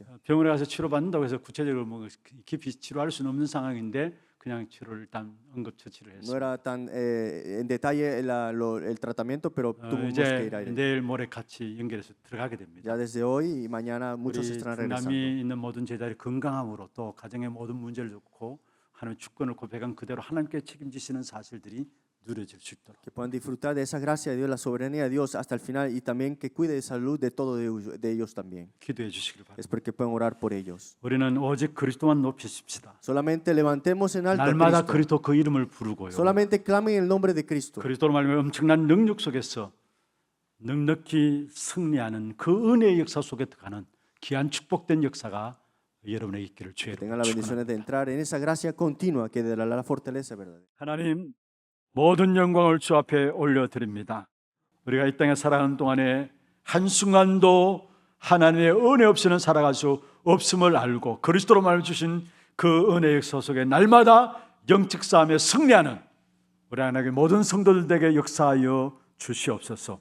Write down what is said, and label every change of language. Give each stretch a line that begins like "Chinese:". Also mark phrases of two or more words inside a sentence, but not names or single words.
Korean: 병원에 가서 치료 받는다고 해서 구체적으로 뭐 깊이 치료할 수는 없는 상황인데 그냥 치료를 일단 응급처치를
Spanish: No
Korean: 했어요.
Spanish: era tan en detalle el tratamiento, pero tuvimos que
Korean: 이제
Spanish: ir a él.
Korean: 내일 모레 같이 연결해서 들어가게 됩니다.
Spanish: Ya desde hoy y mañana
Korean: 우리
Spanish: muchos estarán regresando.
Korean: 중남미 있는 모든 제자들이 건강함으로 또 가정의 모든 문제를 놓고 하나님의 주권을 고백한 그대로 하나님께 책임지시는 사실들이 누려질 수 있도록
Spanish: Que puedan disfrutar de esa gracia de Dios, la soberanía de Dios hasta el final y también que cuide de salud de todos de ellos también.
Korean: 기도해 주시길 바랍니다.
Spanish: Espero que puedan orar por ellos.
Korean: 우리는 오직 그리스도만 높이십시다.
Spanish: Solamente levantemos en alto a
Korean: 날마다
Spanish: Cristo.
Korean: 그리스도 그 이름을 부르고요.
Spanish: Solamente clamen el nombre de Cristo.
Korean: 그리스도로 말미암아 엄청난 능력 속에서 넉넉히 승리하는 그 은혜의 역사 속에 들어가는 귀한 축복된 역사가 여러분의 있기를 주의
Spanish: Que tengan
Korean: 이름으로
Spanish: la bendición de
Korean: 축원합니다.
Spanish: entrar en esa gracia continua que dará la fortaleza verdadera.
Korean: 하나님 모든 영광을 주 앞에 올려드립니다. 우리가 이 땅에 살아가는 동안에 한순간도 하나님의 은혜 없이는 살아갈 수 없음을 알고 그리스도로 말해 주신 그 은혜의 역사 속에 날마다 영적 싸움에 승리하는 우리 하나님의 모든 성도들에게 역사하여 주시옵소서.